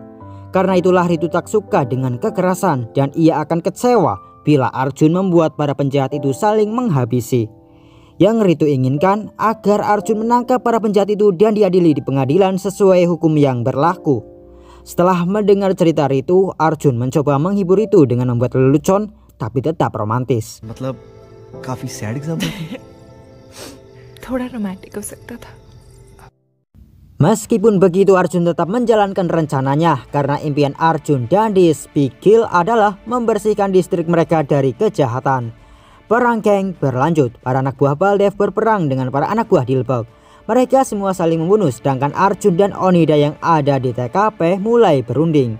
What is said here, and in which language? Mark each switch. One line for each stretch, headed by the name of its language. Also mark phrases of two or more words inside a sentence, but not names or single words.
Indonesian: Karena itulah Ritu tak suka dengan kekerasan dan ia akan kecewa bila Arjun membuat para penjahat itu saling menghabisi. Yang Ritu inginkan agar Arjun menangkap para penjahat itu dan diadili di pengadilan sesuai hukum yang berlaku. Setelah mendengar cerita Ritu, Arjun mencoba menghibur Ritu dengan membuat lelucon tapi tetap romantis.
Hindi: मतलब काफी
English: sad example
Hindi: थी। थोड़ा रोमांटिक हो सकता था।
Indonesian: Meskipun begitu Arjun tetap menjalankan rencananya karena impian Arjun dan Dispikil adalah membersihkan distrik mereka dari kejahatan. Perang geng berlanjut. Para anak buah Baldev berperang dengan para anak buah Dilbag. Mereka semua saling membunuh sedangkan Arjun dan Onida yang ada di TKP mulai berunding.